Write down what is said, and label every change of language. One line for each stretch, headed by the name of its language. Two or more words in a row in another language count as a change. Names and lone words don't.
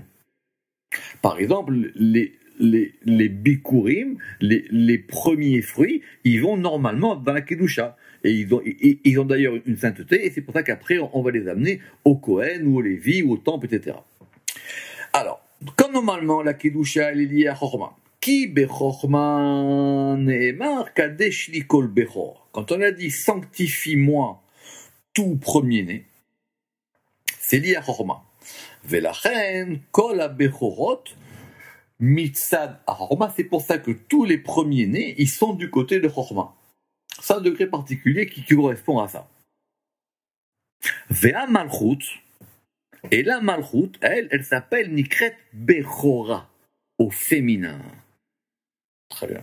French: Par exemple, les bikurim, les premiers fruits, ils vont normalement dans la kedusha. Et ils ont d'ailleurs une sainteté, et c'est pour ça qu'après, on va les amener au Kohen, ou au Lévi, ou au Temple, etc. Alors, comme normalement, la Kedusha, elle est liée à Chorma.
Hebrew: כי בחכמה נאמר קדש לי כל בכור.
French: Quand on a dit sanctifie-moi tout premier-né, c'est lié à Chorma.
Hebrew: ולכן כל הבכורות מצד החכמה.
French: C'est pour ça que tous les premiers-nés, ils sont du côté de Chorma. C'est un degré particulier qui correspond à ça.
Hebrew: והמלכות,
French: et la Malchut, elle s'appelle
Hebrew: נקראת בכורה,
French: au féminin. Très bien.